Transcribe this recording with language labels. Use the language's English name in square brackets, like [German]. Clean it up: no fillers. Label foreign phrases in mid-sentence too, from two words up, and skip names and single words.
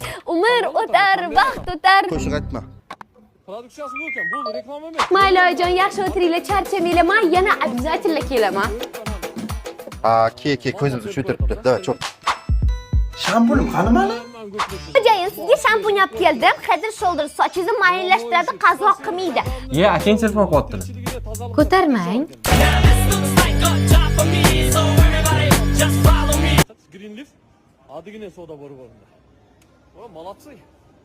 [Uzbek] Umr o'tar, vaqt o'tar. Qo'shiq aytma. Produksiyasi bu ekan, bu reklama emas. Mayli oyjon, yaxshi o'tiringlar, charchamanglar. Men yana обязательно kelaman. Ke, ko'zimizni cho'tiribdi. Davay, cho'p. Shampunim qani mani? Xo'jayin, sizga shampun olib keldim. Head and Shoulders sochingizni mayinlashtiradi, qazoq qilmaydi. Akang telefon qilyaptilar. Ko'tarmang. Green Leaf. Adigina soda bor o'rnida. [Russian] O, молодцы.